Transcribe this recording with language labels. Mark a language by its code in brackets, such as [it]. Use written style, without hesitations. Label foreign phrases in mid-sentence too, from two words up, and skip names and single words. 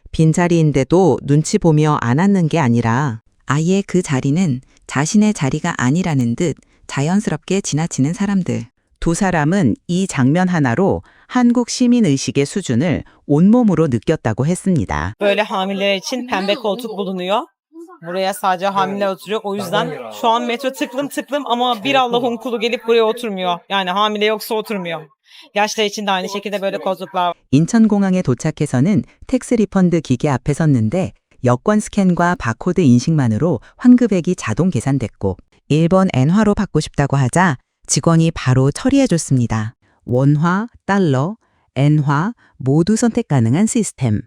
[ko] 빈자리인데도 눈치 보며 안 앉는 게 아니라 아예 그 자리는 자신의 자리가 아니라는 듯 자연스럽게 지나치는 사람들. 두 사람은 이 장면 하나로 한국 시민의식의 수준을 온몸으로 느꼈다고 했습니다. [tr] Böyle hamileler için pembe koltuk bulunuyor. Buraya sadece hamileler oturuyor. O yüzden şu an metro tıklım tıklım ama bir Allah'ın kulu gelip buraya oturmuyor. Yani hamile yoksa oturmuyor. Yaşlılar için de aynı şekilde böyle koltuklar var. [ko] 인천공항에 도착해서는 텍스 리펀드 기계 앞에 섰는데 여권 스캔과 바코드 인식만으로 환급액이 자동 계산됐고 일본 엔화로 받고 싶다고 하자 직원이 바로 처리해줬습니다. 원화, 달러, 엔화 모두 선택 가능한 시스템.